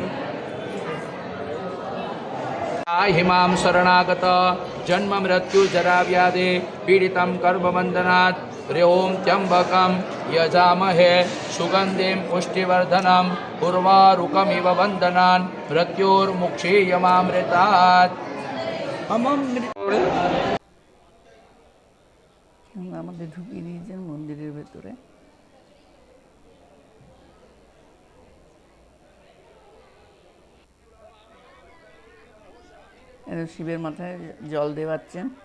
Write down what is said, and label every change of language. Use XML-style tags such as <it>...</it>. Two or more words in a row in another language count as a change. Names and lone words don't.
<sa>त्राहि मां शरणागत जन्म मृत्यु जरा व्याधि पीडितं कर्मबन्धनात् ह्रीं त्र्यम्बकं यजामहे सुगन्धिं पुष्टिवर्धनम् उर्वारुकमिव वन्दनान् मृत्योर्मुक्षेयमामृतात्।</sa> <bn>আমাদের ঢুকিয়ে দিয়েছেন মন্দিরের ভেতরে। শিবের মাথায় জল দেওয়াচ্ছেন।</bn>